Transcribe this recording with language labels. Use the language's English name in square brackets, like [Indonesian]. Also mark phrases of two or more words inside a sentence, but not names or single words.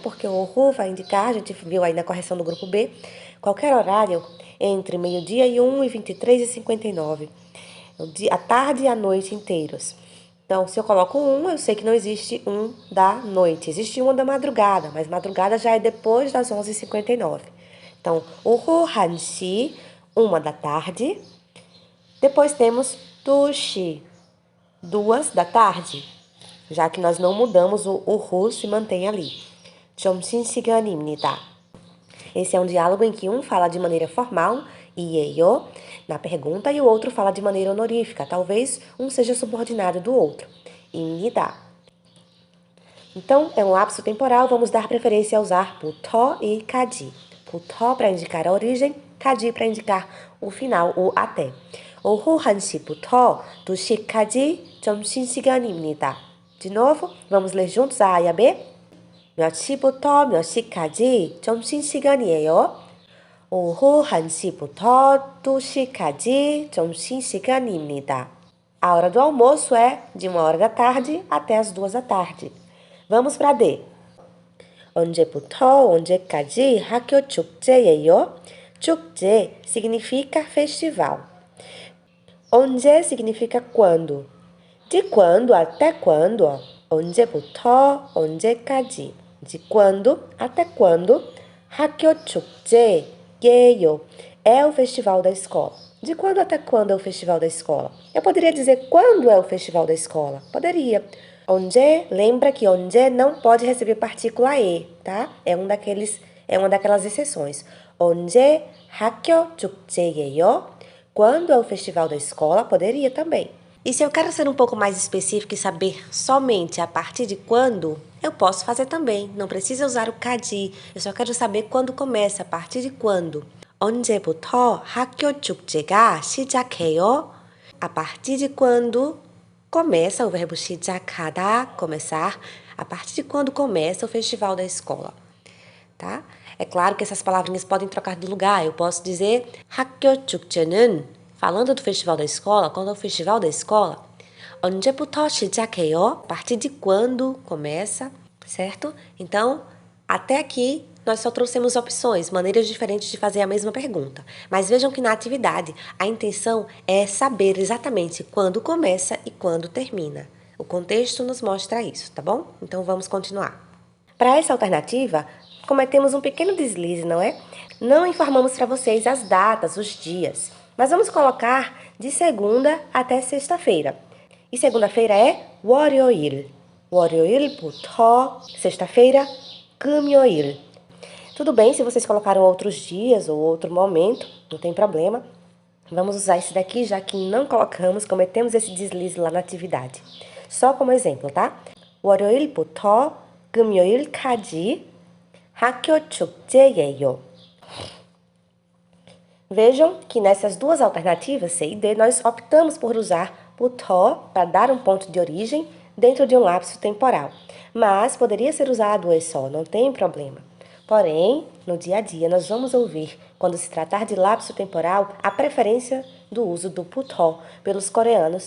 [Portuguese] Porque o ru vai indicar, a gente viu aí na correção do grupo B, qualquer horário entre meio-dia e 1 e 23 e 59. A tarde e a noite inteiros. Então, se eu coloco eu sei que não existe da noite. Existe da madrugada, mas madrugada já é depois das 11h59. Então, [Korean] 오후 1시, [Portuguese] 1 da tarde. Depois temos 2시, 2 da tarde. Já que nós não mudamos, o ru se mantém ali. [Korean] 점심시간입니다. [Portuguese] Esse é um diálogo em que um fala de maneira formal, ieyo, na pergunta, e o outro fala de maneira honorífica. Talvez um seja subordinado do outro. [Korean] 입니다. [Portuguese] Então, é um lapso temporal, vamos dar preferência a usar 부터 e kaji. 부터 para indicar a origem, kaji para indicar o final, o até. [Korean] 오후 1시부터 2시까지 점심시간입니다. [Portuguese] De novo, vamos ler juntos a A e a B? [Korean] 몇 시부터 몇 시까지 점심시간이에요? 오후 1시부터 2시까지 점심시간입니다. [Portuguese] A hora do almoço é de 1h da tarde até as 2h da tarde. Vamos para D. [Korean] 언제부터 언제까지 학교 축제예요? [Portuguese] 축제 significa festival. 언제 significa quando. De quando até quando? [Korean] 언제부터 언제까지. [Portuguese] De quando até quando? [Korean] 학교 축제예요. [Portuguese] É o festival da escola. De quando até quando é o festival da escola? Eu poderia dizer quando é o festival da escola? Poderia. 언제, lembra que 언제 não pode receber partícula e, tá? É uma daquelas exceções. [Korean] 언제 학교 축제예요? [Portuguese] Quando é o festival da escola? Poderia também. E se eu quero ser um pouco mais específico e saber somente a partir de quando, eu posso fazer também. Não precisa usar o kaji. Eu só quero saber quando começa, a partir de quando. [Korean] 언제부터 학교 축제가 시작해요? [Portuguese] A partir de quando começa o verbo 시작하다, começar. A partir de quando começa o festival da escola, tá? É claro que essas palavrinhas podem trocar de lugar. Eu posso dizer [Korean] 학교 축제는, [Portuguese] falando do festival da escola, quando é o festival da escola, [Korean] 언제부터 시작해요? [Portuguese] A partir de quando começa, certo? Então, até aqui, nós só trouxemos opções, maneiras diferentes de fazer a mesma pergunta. Mas vejam que na atividade, a intenção é saber exatamente quando começa e quando termina. O contexto nos mostra isso, tá bom? Então, vamos continuar. Para essa alternativa, cometemos um pequeno deslize, não é? Não informamos para vocês as datas, os dias, mas vamos colocar de segunda até sexta-feira. E segunda-feira é 월요일. 월요일부터 sexta-feira, 금요일. Tudo bem se vocês colocaram outros dias ou outro momento, não tem problema. Vamos usar esse daqui, já que não colocamos, cometemos esse deslize lá na atividade. Só como exemplo, tá? [Korean] 월요일부터 금요일까지 학교 축제예요. [Portuguese] Vejam que nessas duas alternativas, C e D, nós optamos por usar 부터 para dar um ponto de origem dentro de um lapso temporal. Mas poderia ser usado o E só, não tem problema. Porém, no dia a dia, nós vamos ouvir, quando se tratar de lapso temporal, a preferência do uso do 부터 pelos coreanos.